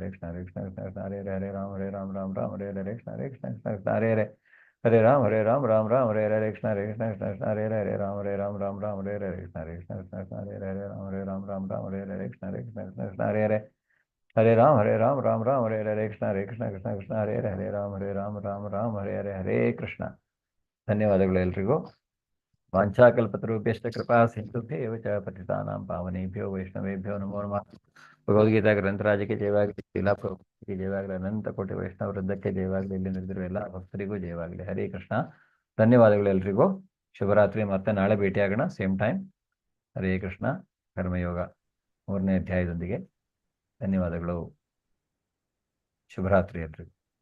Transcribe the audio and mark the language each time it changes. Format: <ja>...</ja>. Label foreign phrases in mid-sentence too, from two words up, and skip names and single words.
<sa>ಹರೇ ಕೃಷ್ಣ ಕೃಷ್ಣ ಕೃಷ್ಣ ಕೃಷ್ಣ ಹರೇ ಹರೇ, ಹರೇ ರಾಮ್ ರಾಮ್ ಹರೇ ಹರೇ. ಹರೇ ಕೃಷ್ಣ ಕೃಷ್ಣ ಕೃಷ್ಣ ಕೃಷ್ಣ ಹರೇ ಹರೇ, ಹರೇ ರಾಮ್ ರಾಮ್ ಹರೇ ಹರೇ. ಹರೇ ಕೃಷ್ಣ ಕೃಷ್ಣ ಕೃಷ್ಣ ಕೃಷ್ಣ ಹರೇ ಹರೇ, ಹರೇ ರಾಮ್ ರಾಮ್ ಹರೇ ಹರೇ. ಹರೇ ಕೃಷ್ಣ ಕೃಷ್ಣ ಕೃಷ್ಣ ಕೃಷ್ಣ ಹರೇ ಹರೇ, ಹರೇ ರಾಮ್ ರಾಮ್ ಹರೇ ಹರೇ. ಹರೇ ಕೃಷ್ಣ ಕೃಷ್ಣ ಕೃಷ್ಣ ಕೃಷ್ಣ ಹರೇ ಹರೇ, ಹರೇ ರಾಮ್ ಹರೇ ಹರೇ. ಹರೇ ಕೃಷ್ಣ ಕೃಷ್ಣ ಕೃಷ್ಣ ಕೃಷ್ಣ ಹರೇ ಹರೇ, ಹರೇ ರಾಮ್ ಹರೇ ಹರೇ. ಹರೇ ಕೃಷ್ಣ.</sa> <kn>ಧನ್ಯವಾದಗಳು ಎಲ್ರಿಗೂ.</kn> <sa>ವಾಂಛಾಕಲ್ಪತರುಭ್ಯಶ್ಚ ಕೃಪಾ ಸಿಂಧುಭ್ಯೇವ ಚ ಪತಿತಾನಾಂ ಪಾವನೇಭ್ಯೋ ವೈಷ್ಣವೇಭ್ಯೋ ನಮೋ ನಮಃ.</sa> <kn>ಭಗವದ್ಗೀತಾ ಗ್ರಂಥರಾಜಕ್ಕೆ ಜಯವಾಗಲಿ, ಶೀಲಾ ಪ್ರಭುಪಾದಕ್ಕೆ ಜಯವಾಗಲಿ, ಅನಂತ ಕೋಟಿ ವೈಷ್ಣವ ವೃಂದಕ್ಕೆ ಜಯವಾಗಲಿ, ಇಲ್ಲಿ ನಡೆದಿರುವ ಎಲ್ಲ ಭಕ್ತರಿಗೂ ಜಯವಾಗಲಿ.</kn> <sa>ಹರೇ ಕೃಷ್ಣ.</sa> <kn>ಧನ್ಯವಾದಗಳು ಎಲ್ರಿಗೂ. ಶುಭರಾತ್ರಿ. ಮತ್ತೆ ನಾಳೆ ಭೇಟಿಯಾಗೋಣ,</kn> <en>same time.</en> <sa>ಹರೇ ಕೃಷ್ಣ.</sa> <kn>ಕರ್ಮಯೋಗ 3ನೇ ಅಧ್ಯಾಯದೊಂದಿಗೆ. ಧನ್ಯವಾದಗಳು. ಶುಭರಾತ್ರಿ ಎಲ್ರಿಗೂ.</kn>